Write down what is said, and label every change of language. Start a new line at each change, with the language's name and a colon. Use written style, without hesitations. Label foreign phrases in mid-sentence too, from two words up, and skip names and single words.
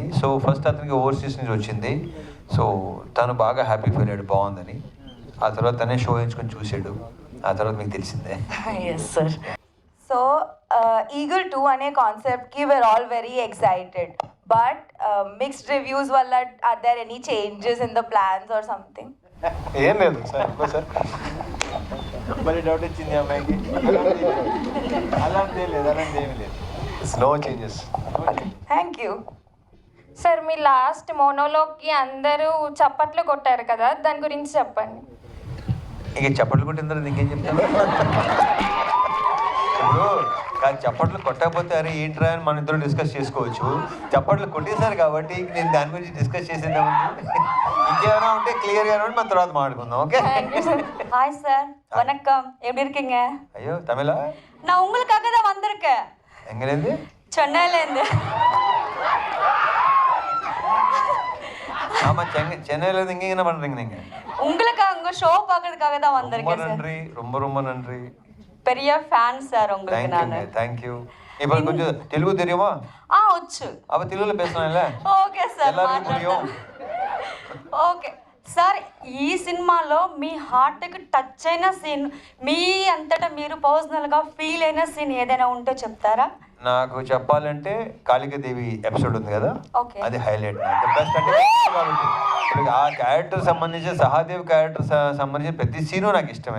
English: so first
Telugu: అతనికి ఓవర్సీస్ నుంచి వచ్చింది. సో తను బాగా
English: happy feel
Telugu: అయ్యాడు, బాగుందని. ఆ తర్వాత తనే షో ఎంచుకొని చూసాడు, ఆ తర్వాత మీకు తెలిసిందే.
English: Yes sir. So Eagle 2 అనే conceptకి we are all very excited, but mixed reviews వల్ల are there any changes in the plans or something?
Telugu: ఏం లేదు సార్, సార్ మరి డౌట్ వచ్చింది అమ్మాయికి. అలాంటి లేదు, అలాంటి ఏమి లేదు.
English: No changes. Thank you సార్.
Telugu: మీ
English: last monologueకి
Telugu: అందరూ చప్పట్లు కొట్టారు కదా, దాని గురించి చెప్పండి. ఇంక చప్పట్లు కొట్టిన తర్వాత ఇంకేం చెప్తాను? ఇప్పుడు కాదు, చప్పట్లు కొట్టకపోతే అరే ఏంట్రా అని మన ఇద్దరు డిస్కస్ చేసుకోవచ్చు. చప్పట్లు కొట్టేశారు కాబట్టి నేను దాని గురించి డిస్కస్ చేసేద్దామండి. ఇంకేమైనా ఉంటే క్లియర్గా ఉంటే మన తర్వాత మాట్లాడుకుందాం. ఓకే?
Tamil: ஹாய் சார், வணக்கம். எப்படி இருக்கீங்க?
Telugu: అయ్యో తమిళ?
Tamil: நான் உங்களுக்காக தான் வந்திருக்கேன். எங்கேருந்து? சென்னையிலேருந்து. ஆமாம், சென்னையிலேருந்து இங்கே என்ன பண்ணுறீங்க நீங்கள்? உங்களுக்காக உங்க ஷோ பார்க்கறதுக்காக தான் ரொம்ப வந்திருக்கேன் சார். நன்றி, ரொம்ப ரொம்ப நன்றி. பெரிய ஃபேன் சார் உங்களுக்கு நானு. தேங்க்யூ. இப்போ கொஞ்சம் தெலுங்கு தெரியுமா?
Telugu: వచ్చు.
Tamil: அப்போ தெலுங்குல பேசலாம்ல?
English: Okay sir,
Tamil: எல்லாருக்கும் புரியும்.
English: Okay sir.
Telugu: ఈ సినిమాలో మీ
English: heartకి touch
Telugu: అయిన సీన్, మీ అంతటా మీరు
English: personalగా feel
Telugu: అయిన సీన్ ఏదైనా ఉంటే చెప్తారా? నాకు చెప్పాలంటే కాళికాదేవి ఎపిసోడ్ ఉంది కదా, ఓకే, అది హైలైట్. బెస్ట్ అంటే కాబట్టి ఇప్పుడు ఆ క్యారెక్టర్ సంబంధించి, సహాదేవ్ క్యారెక్టర్ సంబంధించిన ప్రతి సీను నాకు ఇష్టమే.